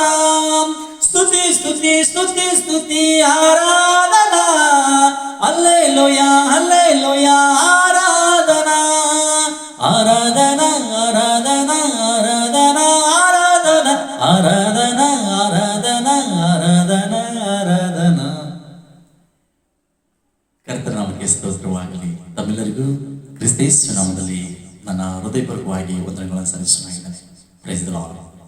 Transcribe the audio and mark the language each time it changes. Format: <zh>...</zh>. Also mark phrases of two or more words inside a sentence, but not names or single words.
<te>స్తుతి స్తుతి స్తుతి స్తుతి ఆరాధన, హల్లెలూయా హల్లెలూయా ఆరాధన. ఆరాధన ఆరాధన ఆరాధన ఆరాధన ఆరాధన ఆరాధన ఆరాధన ఆరాధన.</te> <kn>ಕರ್ತನ ನಾಮಕ್ಕೆ ಸ್ತೋತ್ರವಾಗಲಿ. ತಮ್ಮೆಲ್ಲರಿಗೂ ಕ್ರಿಸ್ತೇಸು ನಾಮದಲ್ಲಿ ನನ್ನ ಹೃದಯಪೂರ್ವಕವಾಗಿ ವಂದನೆಗಳನ್ನು ಸಲ್ಲಿಸುತ್ತಿದ್ದೇನೆ.</kn> <en>Praise the Lord.</en>